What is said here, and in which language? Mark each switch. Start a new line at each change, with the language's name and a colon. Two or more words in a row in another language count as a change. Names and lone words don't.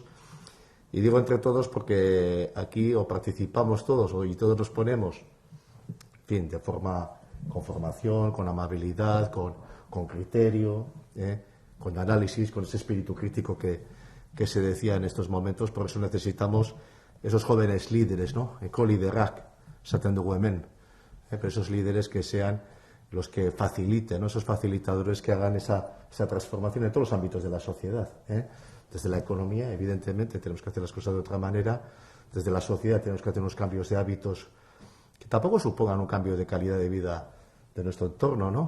Spanish: Y digo entre todos porque aquí o participamos todos y todos nos ponemos, en fin, de forma, con formación, con amabilidad, con criterio, con análisis, con ese espíritu crítico que se decía en estos momentos. Por eso necesitamos esos jóvenes líderes, ¿no?
Basque: Eko-liderak, esaten dugu hemen.
Spanish: Pero esos líderes que sean los que faciliten, ¿no? Esos facilitadores que hagan esa transformación en todos los ámbitos de la sociedad. Desde la economía, evidentemente, tenemos que hacer las cosas de otra manera. Desde la sociedad tenemos que hacer unos cambios de hábitos que tampoco supongan un cambio de calidad de vida de nuestro entorno, ¿no?